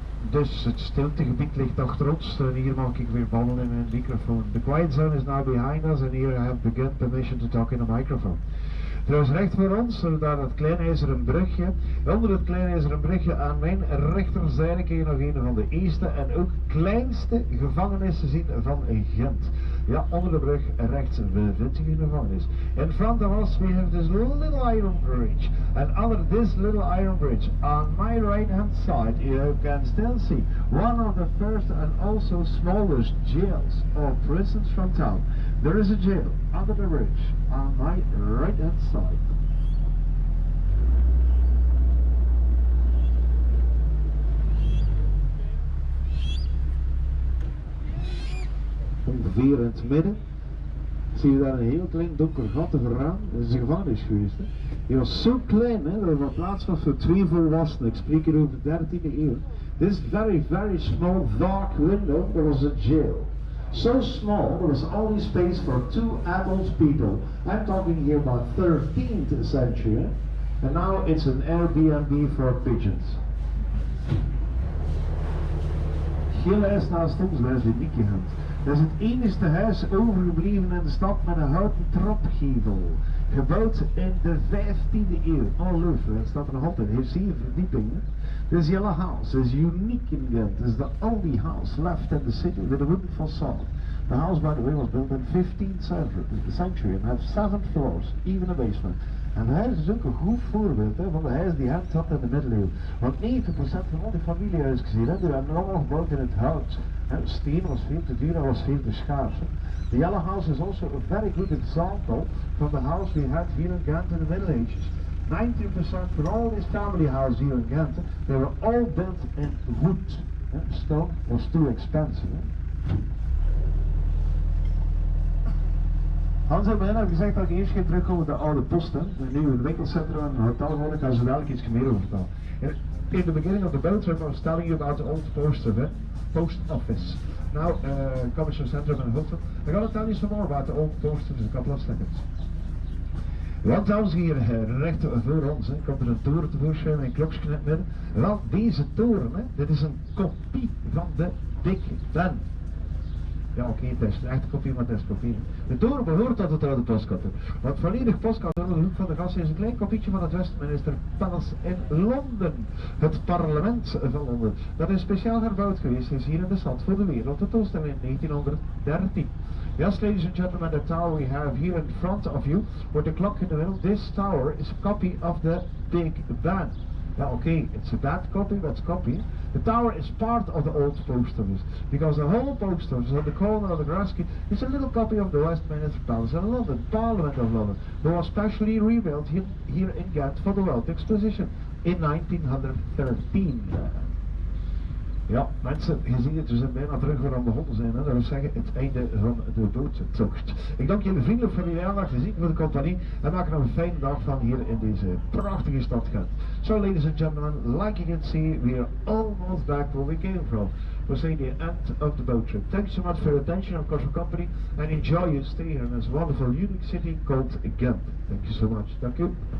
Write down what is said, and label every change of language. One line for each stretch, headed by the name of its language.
Dutch: Dus het stiltegebied ligt achter ons en hier mag ik weer babbelen in een microfoon.
English: The quiet zone is now behind us and here I have begun permission to talk in a microphone.
Dutch: Trouwens recht voor ons, daar het klein ijzeren brugje. Onder het klein ijzeren brugje aan mijn rechterzijde kun je nog een van de eerste en ook kleinste gevangenissen zien van Gent. Ja, onder de brug rechts bevindt zich een gevangenis.
English: In front of us we have this little iron bridge. And under this little iron bridge, on my right hand side, you can still see one of the first and also smallest jails or prisons from town. There is a jail under the bridge on my right hand side.
Dutch: Ongeveer in het midden zie je daar een heel klein donker gat vooraan. Dat is een gevangenis geweest. Hè. Die was zo klein hè, dat er wat plaats was voor 2 volwassenen. Ik spreek hier over de 13e eeuw.
English: This very small dark window, there was a jail. So small, there was only space for 2 adult people. I'm talking here about 13th century. Hè. And now it's an Airbnb for pigeons.
Dutch: Heel huis naast ons, daar is de Nikkehunt. Dat is het enige huis overgebleven in de stad met een houten trapgevel. Gebouwd in de 15e eeuw. Ongelooflijk, het staat er nog altijd. Het heeft 7 verdiepingen.
English: This yellow house is unique in Ghent. It is the only house left in the city with a wooden facade. The house, by the way, was built in 15th century and has 7 floors, even a basement.
Dutch: En hij is dus ook een goed voorbeeld hè, van de huis die Gent had in de middeleeuwen. Want 90% van al die familiehuizen gezien, die werden allemaal gebouwd in het hout. Steen was veel te duur en was veel te schaars.
English: The yellow house is also a very good example from the house we had here in Ghent in the Middle Ages. 90% for all these family houses here in Ghent, they were all built in wood. Stone was too expensive.
Dutch: Hans en mij hebben gezegd dat ik eerst ging terugkomen op de oude post, een nieuwe winkelcentrum en een hotel gewoon, ik kan ze dadelijk iets meer over vertellen.
English: In the beginning of the boat trip I was telling you about the old post office. Now, commercial center in Hilton. I'm going to tell you some more about the old post in a couple of seconds.
Dutch: Want dames hier recht voor ons, komt er een toren tevoorschijn en een klokje in het midden. Wel, deze toren, dit is een kopie van de Big Ben. Ja, oké, het is een echte kopie, maar het is kopie. De toren behoort tot het oude postkantoor. Want volledig postkantoor aan de hoek van de gas is een klein kopietje van het Westminster Palace in Londen. Het parlement van Londen. Dat is speciaal herbouwd geweest, is hier in de stad voor de wereldtentoonstelling in 1913.
English: Yes, ladies and gentlemen, the tower we have here in front of you, with the clock in the middle, this tower is a copy of the Big Ben. Well, okay, it's a bad copy, but it's a copy. The tower is part of the old post office, because the whole post office on the corner of the Graslei is a little copy of the Westminster Palace in London, Parliament of London. They was specially rebuilt here in Ghent for the World Exposition in 1913.
Dutch: Ja, mensen, je ziet het, we zijn bijna terug waar we begonnen zijn. Hè? Dat wil zeggen het einde van de boottocht. Ik dank jullie vriendelijk voor jullie aandacht, je ziet voor de compagnie en maak er nog een fijne dag van hier in deze prachtige stad Gent.
English: So ladies and gentlemen, like you can see, we are almost back where we came from. We're saying the end of the boat trip. Thank you so much for your attention, of course, for company, and enjoy your stay here in this wonderful, unique city called Ghent. Thank you so much. Thank you.